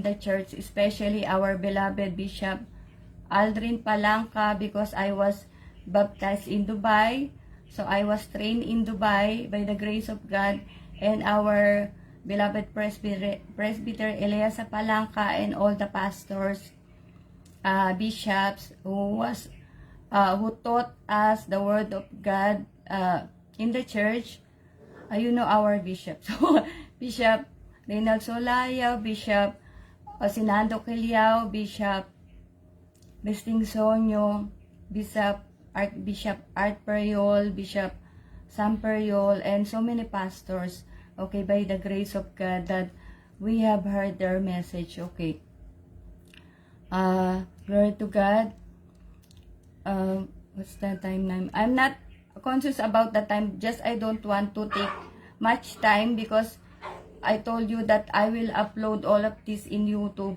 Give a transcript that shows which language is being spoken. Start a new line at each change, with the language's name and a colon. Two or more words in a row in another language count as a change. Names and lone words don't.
English: the church, especially our beloved Bishop Aldrin Palanca, because I was baptized in Dubai, so I was trained in Dubai by the grace of God, and our beloved Presbyter Elias Palanca, and all the pastors, bishops who taught us the word of God in the church. Our bishops. Bishop Reynald Solayo, Bishop Sinando Quiliao, Bishop Distinciono, Archbishop Art Periol, Bishop Sam Periol, and so many pastors, okay, by the grace of God, that we have heard their message, okay. Glory to God. What's the time now? I'm not conscious about the time, just I don't want to take much time, because I told you that I will upload all of this in YouTube.